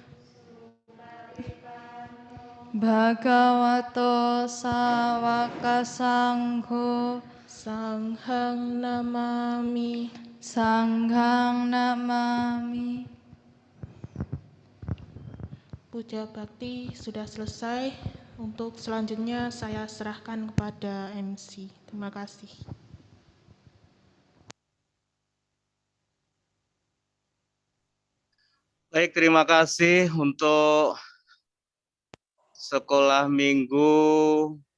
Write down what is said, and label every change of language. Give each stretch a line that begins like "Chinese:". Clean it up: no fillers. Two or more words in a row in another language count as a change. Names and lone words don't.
Pali: Bhagavato sawaka sangho Sanghang namami Sanghang namami.
Indonesian: Puja bakti sudah selesai. Untuk selanjutnya saya serahkan kepada MC. Terima kasih. Baik, terima kasih untuk sekolah minggu